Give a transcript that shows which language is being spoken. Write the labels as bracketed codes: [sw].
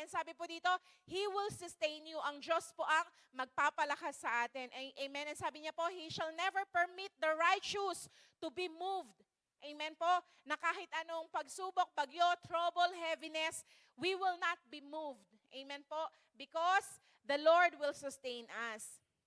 [en] And [tl] sabi po dito, [en] He will sustain you. [tl] Ang Diyos po ang magpapalakas sa atin. Amen. [en] And [tl] sabi niya po, [en] He shall never permit the righteous to be moved. Amen po. [tl] Na kahit anong pagsubok, bagyo, [en] trouble, heaviness, we will not be moved. Amen po. Because the Lord will sustain us.